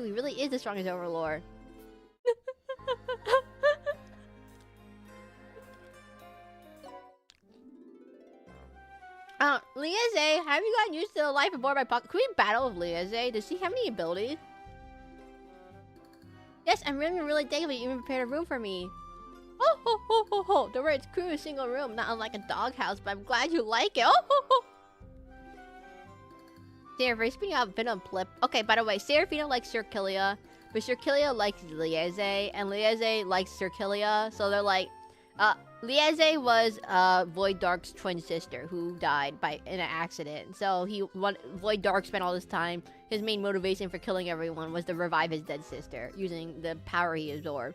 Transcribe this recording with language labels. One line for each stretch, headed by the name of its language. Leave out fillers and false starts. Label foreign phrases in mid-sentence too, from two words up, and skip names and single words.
English: He really is the strongest overlord. Liaze, have you gotten used to the life aboard my pocket? Can we battle with Liaze? Does he have any abilities? Yes, I'm really thankful you even prepared a room for me. Oh, ho, ho, ho, ho. The word's crew, a single room, not unlike a doghouse, but I'm glad you like it. Oh, ho, ho. Seraphina, speaking of Venom Blip. Okay, by the way, Seraphina likes Sir Killia, but Sir Killia likes Liaze, and Liaze likes Sir Killia, so they're like, Liaze was Void Dark's twin sister who died in an accident. So Void Dark spent all this time. His main motivation for killing everyone was to revive his dead sister using the power he absorbed.